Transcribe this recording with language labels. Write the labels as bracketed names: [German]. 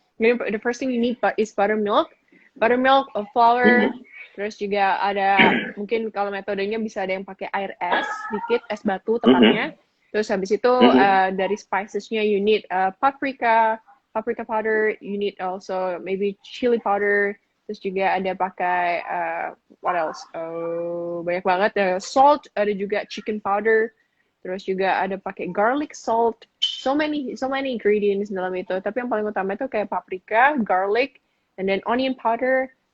[English] Jadi the first thing you need is buttermilk, flour. [Indonesian] Terus juga ada mungkin kalau metodenya bisa ada yang pakai air es sedikit, es batu tepatnya. Terus habis itu dari spicesnya [English] you need paprika powder. You need also maybe chili powder. [Indonesian] Terus juga ada pakai [English] what else? [Indonesian] Banyak banget. Salt, ada juga chicken powder. Terus juga ada pakai garlic salt. [English] So many ingredients [Indonesian] dalam itu. Tapi yang paling utama itu kayak paprika, garlic, [English] and then onion powder.